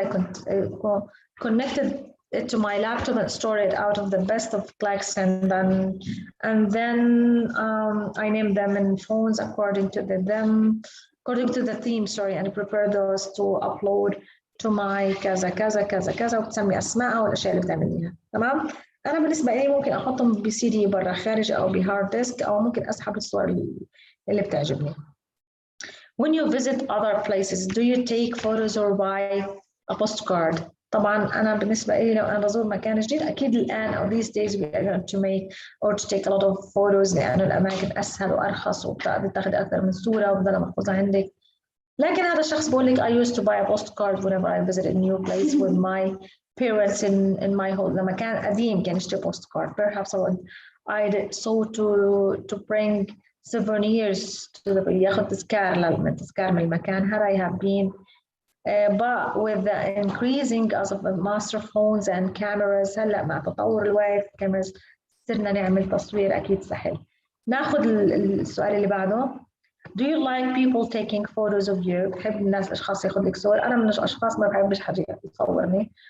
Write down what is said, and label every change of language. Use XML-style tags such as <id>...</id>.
<en>I connected it to my laptop and stored it out of the best of clicks, and then I named them in phones according to the theme, and prepare those to upload to my</en> <ar>كذا كذا كذا كذا وبتسمي اسمائها والاشياء اللي بتعمليها. تمام؟ انا بالنسبه لي ممكن احطهم بسي دي برا خارج او بهارد ديسك، او ممكن اسحب الصور اللي بتعجبني.</ar> <en>When you visit other places, do you take photos or buy a postcard?</en> <ar>طبعا أنا بالنسبة لي لو أنا بزور مكان جديد أكيد الآن أو</ar> <en>these days we are going to make or to take a lot of photos</en> <ar>لأنه الأماكن أسهل وأرخص وبتاخذ أكثر من صورة وبدل محفوظة عندك. لكن هذا الشخص بقول لك</ar> <en>I used to buy a postcard whenever I visit a new place with my parents in my home.</en> <ar>لما كان قديم كان يشتري postcard.</ar> <en>Perhaps I did so to bring souvenirs to the</en> <ar>ياخذ تذكار من المكان.</ar> <en>Had I have been but with the increasing of master phones and cameras</en> <ar>هلا مع تطور الوقت</ar> <en>cameras</en> <ar>صرنا نعمل تصوير أكيد سهل. ناخذ السؤال اللي بعده.</ar> <en>Do you like people taking photos of you؟</en> <ar>بتحب الناس الأشخاص ياخذ لك صور؟ أنا من الأشخاص ما بحبش حد يصورني.</ar>